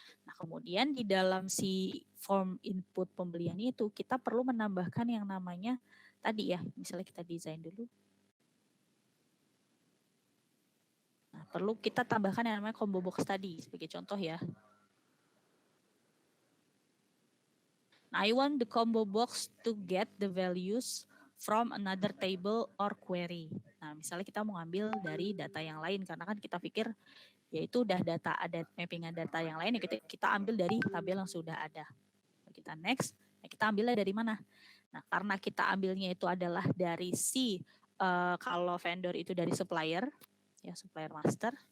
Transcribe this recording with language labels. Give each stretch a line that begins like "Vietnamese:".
Indonesian: Nah, kemudian di dalam si form input pembelian itu kita perlu menambahkan yang namanya tadi ya, misalnya kita desain dulu. Nah, perlu kita tambahkan yang namanya combo box tadi sebagai contoh ya.
English: Nah, I want the combo box to get the values from another table or query.
Indonesian: Nah, misalnya kita mau ngambil dari data yang lain karena kan kita pikir yaitu udah data ada mappingan data yang lain ya kita ambil dari tabel yang sudah ada. Kita next, nah kita ambilnya dari mana? Nah, karena kita ambilnya itu adalah dari si kalau vendor itu dari supplier ya, supplier master.